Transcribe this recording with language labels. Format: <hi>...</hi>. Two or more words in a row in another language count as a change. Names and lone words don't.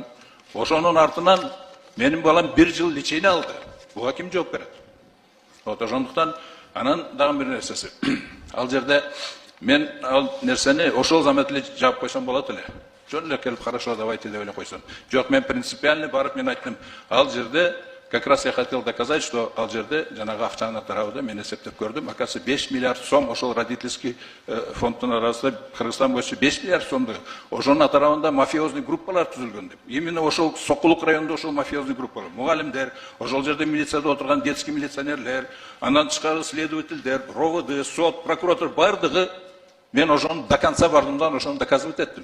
<ky>Ошонун артынан менин балам 1 жыл лечение алды. Буга ким жооп берет? Вот ошондуктан анан дагы бир нерсеси. Ал жерде мен ал нерсени ошол замат эле жаап койсом болот эле. Жөн эле келип хорошо, давайте деп эле койсом. Жок, мен принципиально барып мен айттым. Ал жерде</ky> <ru>как раз я хотел доказать, что</ru> <ky>ал жерде жанагы акчанын тарабында мен эсептеп көрдүм. Оказывается, 5 миллиард сом ошол родительский фонддун арасында Кыргызстан боюнча 5 миллиард сомду ошонун тарабында мафиозный группалар түзүлгөн деп. Именно ошол Сокулук районунда ошол мафиозный группалар, мугалимдер, ошол жерде милицияда отурган детский милиционерлер, андан тышкары следовательдер, РОВД, сот, прокуратура бардыгы мен ошону</ky> <ru>до конца</ru> <ky>бардымдан ошону доказывать эттим.</ky>